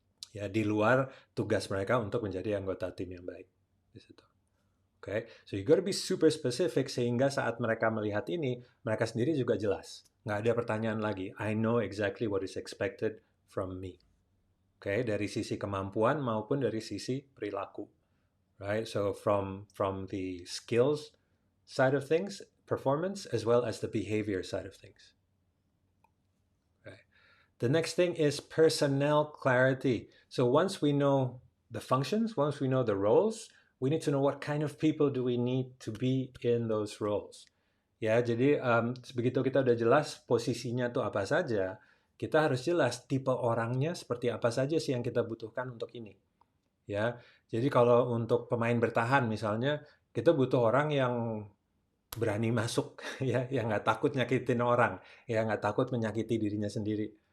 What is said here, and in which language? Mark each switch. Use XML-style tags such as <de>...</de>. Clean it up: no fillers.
<id>Ya, di luar tugas mereka untuk menjadi anggota tim yang baik di situ.</id> <en>Okay, so you gotta be super specific</en> <id>sehingga saat mereka melihat ini, mereka sendiri juga jelas. Nggak ada pertanyaan lagi.</id> <en>I know exactly what is expected from me.</en> <id>Okay, dari sisi kemampuan maupun dari sisi perilaku.</id> <en>Right, so from the skills side of things, performance, as well as the behavior side of things. The next thing is personnel clarity. So once we know the functions, once we know the roles, we need to know what kind of people do we need to be in those roles.</en> <id>Ya, jadi begitu kita udah jelas posisinya tuh apa saja, kita harus jelas tipe orangnya seperti apa saja sih yang kita butuhkan untuk ini. Ya, jadi kalau untuk pemain bertahan misalnya, kita butuh orang yang berani masuk, ya, yang nggak takut nyakitin orang, ya nggak takut menyakiti dirinya sendiri.</id>